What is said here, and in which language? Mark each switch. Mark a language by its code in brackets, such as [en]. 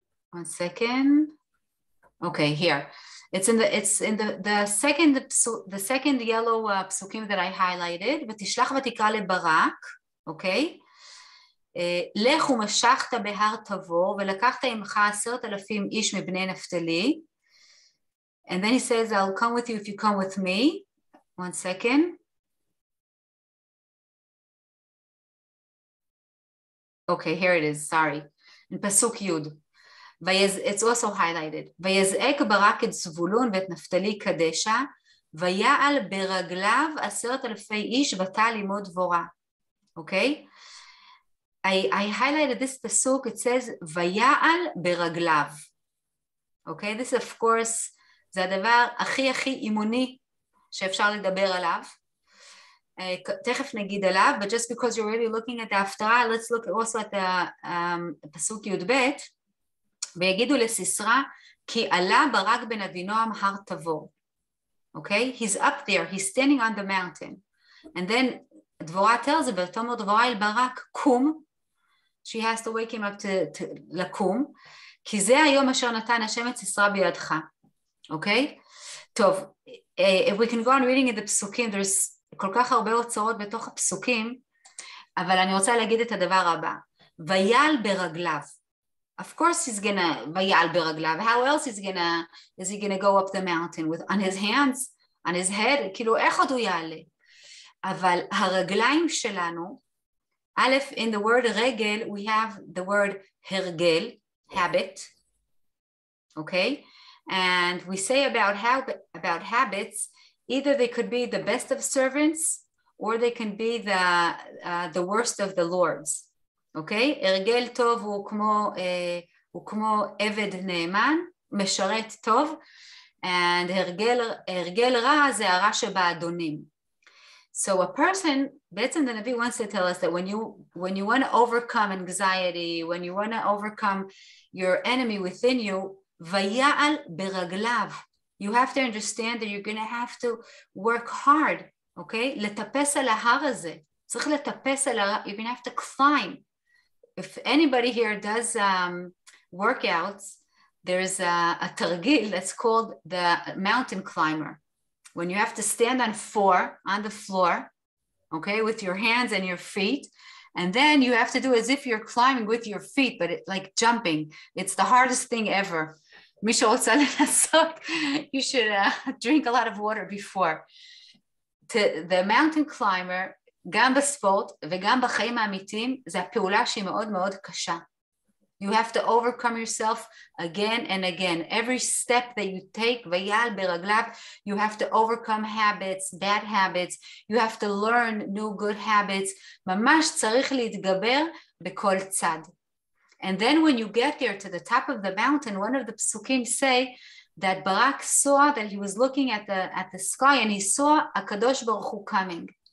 [en] One second. Okay, here. It's in the second yellow psukim that I highlighted. [he] ותשלח ותקרא לברק, okay? לך ומשכת בהר תבור ולקחת עמך 10,000 איש מבני נפתלי. [en] And then he says, I'll come with you if you come with me. One second. Okay, here it is, sorry. In Pasuk Yud. it's also highlighted. [he] ויזעק ברק את זבולון ואת נפתלי קדשה, ויעל ברגליו 10,000 איש בתא לימוד דבורה. [en] Okay? I highlighted this pasuk, it says, [he] ויעל ברגליו. [en] Okay? This of course, [he] זה הדבר הכי אימוני שאפשר לדבר עליו. תכף נגיד עליו, [en] but just because you're really looking at the [he] הפטרה, [en] let's look also at the [he] פסוק י"ב, ויגידו לסיסרא, כי עלה ברק בן אבינועם הר תבור. [en] Okay? He's up there, he's standing on the mountain. And then דבורה tells her, [he] ותאמר דבורה אל ברק, קום, [en] she has to wake him up to [he] לקום, כי זה היום אשר נתן השם את סיסרא בידך. Okay? טוב, [en] if we can go on reading in the [he] פסוקים, there's כל כך הרבה אוצרות בתוך הפסוקים, אבל אני רוצה להגיד את הדבר הבא, ויעל ברגליו. [en] Of course he's gonna, [he] ויעל ברגליו, [en] how else is he gonna go up the mountain, with, on his hands, on his head, [he] כאילו איך עוד הוא יעלה? אבל הרגליים שלנו, א', [en] in the word רגל, we have the word הרגל, habit, okay? And we say about habits, either they could be the best of servants, or they can be the worst of the lords. Okay? [he] הרגל טוב הוא כמו עבד נאמן, משרת טוב, and הרגל רע זה הרע שבאדונים. [en] So a person, בעצם the Navi wants to tell us that when you want to overcome anxiety, when you want to overcome your enemy within you, [he] ויעל ברגליו. [en] You have to understand that you're going to have to work hard, okay? [he] לטפס על ההר הזה. צריך לטפס על ההר, [en] you're going to have to climb. If anybody here does workouts, there's a תרגיל that's called the mountain climber. When you have to stand on the floor, okay, with your hands and your feet, and then you have to do as if you're climbing with your feet, but like jumping. It's the hardest thing ever. [he] מי שרוצה לנסות, [en] you should drink a lot of water before. [he] The mountain climber, גם בספורט וגם בחיים האמיתיים, זה הפעולה שהיא מאוד מאוד קשה. [en] You have to overcome yourself again and again. Every step that you take, [he] ויעל ברגליו, [en] you have to overcome habits, bad habits. You have to learn new good habits. [he] ממש צריך להתגבר בכל צד. [en] And then when you get there to the top of the mountain, one of the psukim say that Barak saw that he was looking at the sky and he saw HaKadosh Baruch Hu coming.